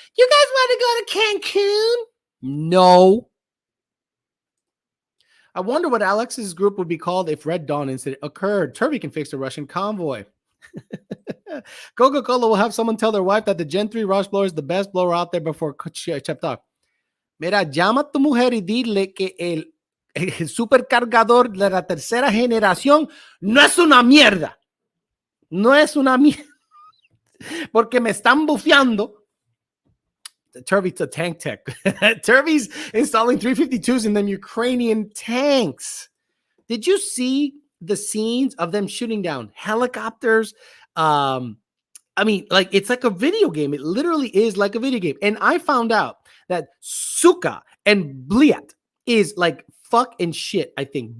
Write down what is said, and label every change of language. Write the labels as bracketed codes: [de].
[en] You guys want to go to Cancun? No. I wonder what Alex's group would be called if Red Dawn incident occurred. Turvey can fix the Russian convoy. Coca-Cola will have someone tell their wife that the Gen 3 Rush blower is the best blower out there before Chep Talk. [es] Mira, llama a tu mujer y dile que el supercargador de la tercera generación no es una mierda. No es una mierda. Porque me están bufeando. [en] Turvey's a tank tech. Turvey's installing 352s in them Ukrainian tanks. Did you see the scenes of them shooting down helicopters? I mean, like, it's like a video game. It literally is like a video game. And I found out that suka and bliat is like fuck and shit, I think.